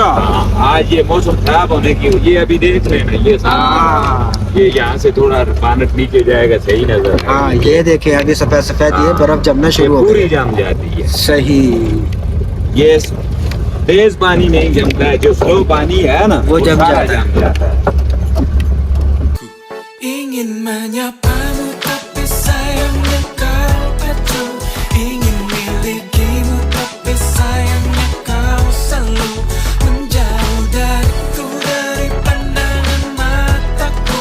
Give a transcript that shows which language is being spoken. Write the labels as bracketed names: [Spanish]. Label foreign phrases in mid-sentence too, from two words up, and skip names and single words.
[Hindi] हाँ, आज ये मौसम खराब होने की, ये अभी देख रहे हैं ना, ये यहाँ से थोड़ा पानी नीचे जाएगा, सही नजर। हाँ ये देखे अभी सफेद सफेद ये बर्फ जमना शुरू हो पूरी गई। जम जाती है। सही। ये तेज पानी नहीं जमता है, जो स्लो पानी है ना वो जम सारा जाता है। [Indonesian] Ingin menyapamu tapi sayangnya kau acuh. Ingin milikimu tapi sayangnya kau selalu menjauh dariku, dari pandangan mataku.